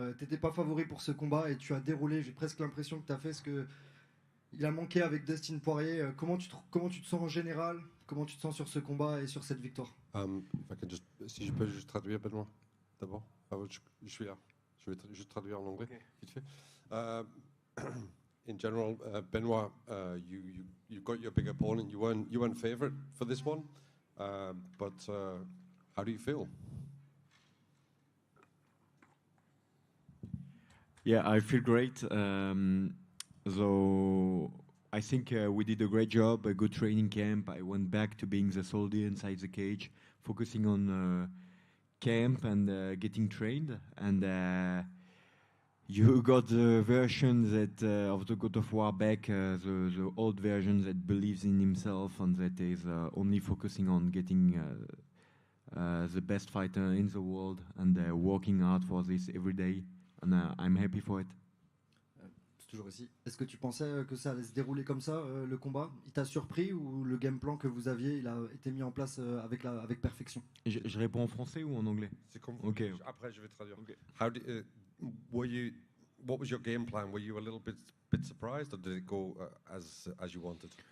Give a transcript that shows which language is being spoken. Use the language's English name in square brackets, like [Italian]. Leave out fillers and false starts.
[French] T'étais pas favori pour ce combat et tu as déroulé. J'ai presque l'impression que tu as fait ce que il a manqué avec Dustin Poirier. Comment tu te sens en général? Comment tu te sens sur ce combat et sur cette victoire? Si je peux juste traduire, Benoît, d'abord. Je suis là. Je vais juste traduire en anglais, okay. Vite fait. [English] In general, Benoit, you got your big opponent. You weren't favorite for this one, but how do you feel? Yeah, I feel great. So I think we did a great job, a good training camp. I went back to being the soldier inside the cage, focusing on camp and getting trained. And you got the version that of the God of War back, the old version that believes in himself and that is only focusing on getting the best fighter in the world and working hard for this every day. And I'm happy for it. [French] C'est toujours ici. Est-ce que tu pensais que ça allait se dérouler comme ça, le combat? Il t'a surpris ou le game plan que vous aviez, il a été mis en place avec perfection? Je réponds en français ou en anglais? C'est comme okay. Après, je vais traduire. Okay. [English] What was your game plan? Were you a little bit surprised, or did it go as you wanted?